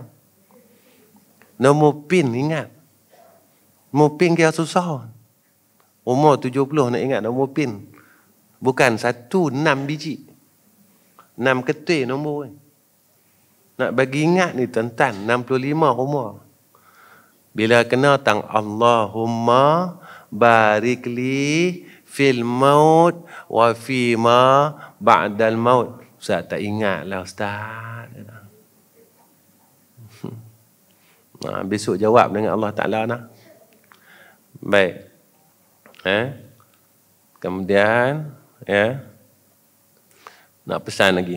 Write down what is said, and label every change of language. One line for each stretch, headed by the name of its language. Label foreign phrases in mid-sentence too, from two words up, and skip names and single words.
Malay: Nombor PIN ingat. Nombor PIN kira susah. Umur 70 nak ingat nombor PIN. Bukan 1, 6 biji. 6 ketui nombor ni. Nak bagi ingat ni tuan-tuan, 65 umur. Bila kena tang
Arabic: Allahumma barik li fil maut wa fi ma ba'dal maut.
Malay: Ustaz tak ingat lah Ustaz. Besok jawab dengan
Arabic: Allah Ta'ala
Malay: nah. Baik. Kemudian nak pesan lagi.